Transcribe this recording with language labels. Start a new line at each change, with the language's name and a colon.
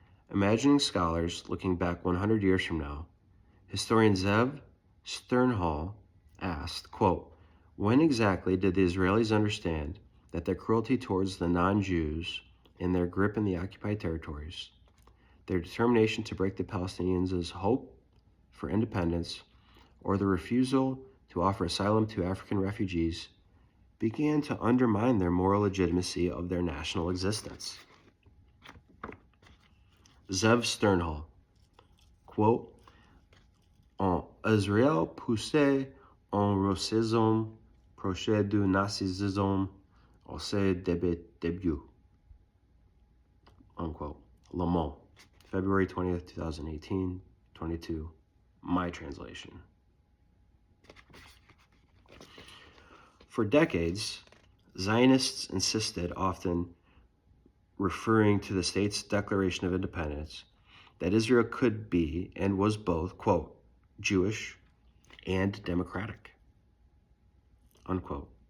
English: Imagining scholars looking back 100 years from now, historian Zev Sternhall asked, quote, "When exactly did the Israelis understand that their cruelty towards the non-Jews in their grip in the occupied territories, their determination to break the Palestinians' hope for independence, or the refusal to offer asylum to African refugees began to undermine their moral legitimacy of their national existence?"
French: Zev Sternhall, quote, "En Israël poussait un racisme proche du nazisme au ses débuts," unquote.
English: Le Monde, February 20th, 2018, 22, my translation. For decades, Zionists insisted, often referring to the state's Declaration of Independence, that Israel could be and was both, quote, Jewish and democratic, unquote.